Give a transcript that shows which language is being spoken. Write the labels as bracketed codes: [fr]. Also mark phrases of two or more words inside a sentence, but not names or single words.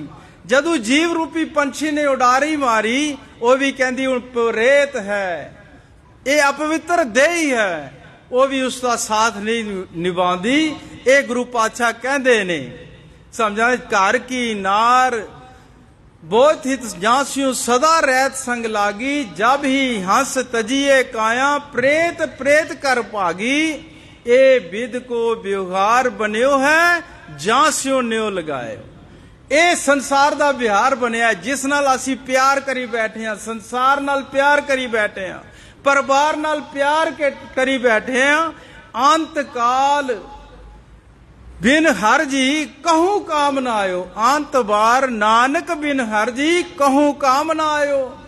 [pa] ਜਦੋਂ ਜੀਵ ਰੂਪੀ ਪੰਛੀ ਨੇ ਉਡਾਰੀ ਮਾਰੀ, ਉਹ ਵੀ ਕਹਿੰਦੀ ਹੁਣ ਪ੍ਰੇਤ ਹੈ, ਇਹ ਅਪਵਿੱਤਰ ਦੇਹੀ ਹੈ, ਉਹ ਵੀ ਉਸ ਦਾ ਸਾਥ ਨਹੀਂ ਨਿਭਾਉਂਦੀ। ਇਹ ਗੁਰੂ ਪਾਤਸ਼ਾਹ ਕਹਿੰਦੇ ਨੇ, ਸਮਝਾਂ। ਘਰ ਕੀ ਨਾਰ ਬਹੁਤ ਹਿਤ ਜਾ ਸਿਉ ਸਦਾ ਰਹਤ ਸੰਗ ਲਾਗੀ, ਜਬ ਹੀ ਹੰਸ ਤਜੀ ਇਹ ਕਾਂਇਆ, ਪ੍ਰੇਤ ਪ੍ਰੇਤ ਕਰਿ ਭਾਗੀ। ਇਹ ਬਿਧਿ ਕੋ ਬਿਉਹਾਰੁ ਬਨਿਓ ਹੈ, ਜਾ ਸਿਉ ਨੇਹੁ ਲਗਾਇਓ। ਇਹ ਸੰਸਾਰ ਦਾ ਵਿਹਾਰ ਬਣਿਆ ਜਿਸ ਨਾਲ ਅਸੀਂ ਪਿਆਰ ਕਰੀ ਬੈਠੇ ਹਾਂ, ਸੰਸਾਰ ਨਾਲ ਪਿਆਰ ਕਰੀ ਬੈਠੇ ਹਾਂ, ਪਰਿਵਾਰ ਨਾਲ ਪਿਆਰ ਕਰੀ ਬੈਠੇ ਹਾਂ। ਅੰਤ ਕਾਲ ਬਿਨ ਹਰ ਜੀ ਕਹੂੰ ਕਾਮ ਨਾ ਆਇਓ, ਅੰਤ ਵਾਰ ਨਾਨਕ ਬਿਨ ਹਰ ਜੀ ਕਹੂੰ ਕਾਮ ਨਾ ਆਇਓ।